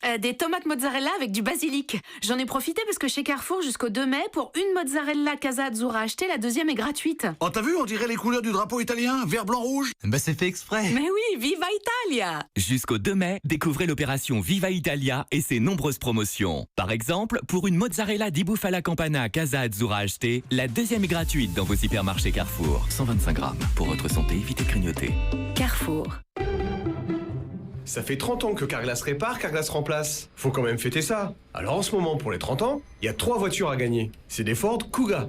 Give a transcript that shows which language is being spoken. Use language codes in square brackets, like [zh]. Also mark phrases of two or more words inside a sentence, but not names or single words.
[fr] Des tomates mozzarella avec du basilic. J'en ai profité parce que chez Carrefour, jusqu'au 2 mai, pour une mozzarella Casa Azzurra achetée, la deuxième est gratuite. Oh, t'as vu, on dirait les couleurs du drapeau italien, vert, blanc, rouge. Bah c'est fait exprès. Mais oui, [it] Viva Italia! [fr] Jusqu'au 2 mai, découvrez l'opération Viva Italia et ses nombreuses promotions. Par exemple, pour une [it] mozzarella di bufala campana [fr] Casa Azzurra achetée, la deuxième est gratuite dans vos hypermarchés Carrefour. 125 grammes. Pour votre santé, évitez de grignoter. Carrefour. Ça fait 30 ans que Carglass répare, Carglass remplace. Faut quand même fêter ça. Alors en ce moment, pour les 30 ans, il y a 3 voitures à gagner. C'est des Ford Kuga.